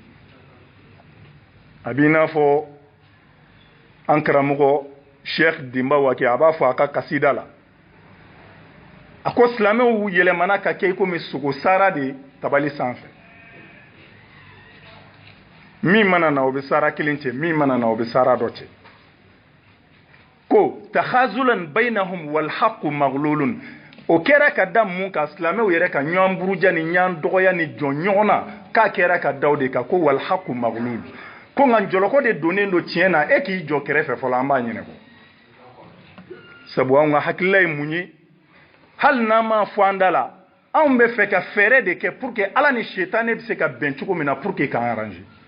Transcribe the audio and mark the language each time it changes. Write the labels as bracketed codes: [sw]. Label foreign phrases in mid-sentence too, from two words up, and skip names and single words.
[bm] a b'i n'a fɔ an karamɔgɔ Sheikh Dimba Wake a b'a fɔ a ka kasida la a ko silamɛw yɛlɛmana ka kɛ komi sogo sara de tabali sanfɛ min mana na o bɛ sara kelen cɛ min mana na o bɛ sara dɔ cɛ ko [ar] تخاذلا بينهم والحق مغلول [bm] o kɛra ka da mun ka silamɛw yɛrɛ ka ɲɔgɔn buruja ni ɲɔgɔn dɔgɔya ni jɔn ɲɔgɔn na k'a kɛra ka da o de kan ko [ar] والحق مغلول [bm] ko nka jɔlɔkɔ de donnen don tiɲɛ na e k'i jɔ kɛrɛfɛ fɔlɔ an b'a ɲɛnabɔ sabu anw ka hakilila ye mun ye hali n'an m'a fɔ an da la anw bɛ fɛ ka fɛɛrɛ de kɛ [fr] pour que [bm] ala ni setanɛ bɛ se ka bɛn cogo min na [fr] pour que [bm] k'an arranger